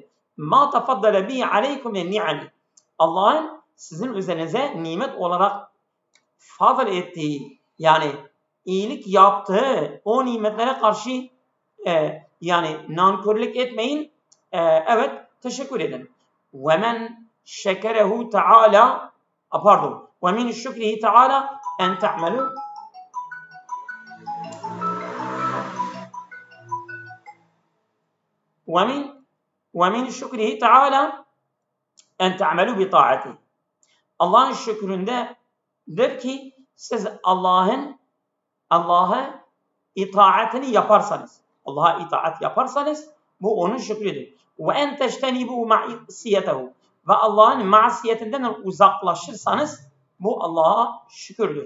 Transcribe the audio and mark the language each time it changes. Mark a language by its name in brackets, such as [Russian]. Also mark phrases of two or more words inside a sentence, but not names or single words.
[Arabic] ما تفضل به عليكم من النعم. [Turkish] Allah'ın sizin üzerinize nimet olarak fazl ettiği, yani iyilik yaptığı o nimetlere karşı yani nankörlük etmeyin. Evet, teşekkür edin. [Arabic] ومن شكره تعالى, pardon, ومن شكره تعالى أن تعملوا ومن شكره تعالى أن تعملوا بطاعته. [Turkish] Allah'ın şükründedir ki siz Allah'a itaatini yaparsanız, Allah'a itaat yaparsanız bu onun şükrüdür. [Arabic] وأن تجتنبوا معصيته. [Turkish] Ve Allah'ın masiyetinden uzaklaşırsanız bu Allah'a şükürdür.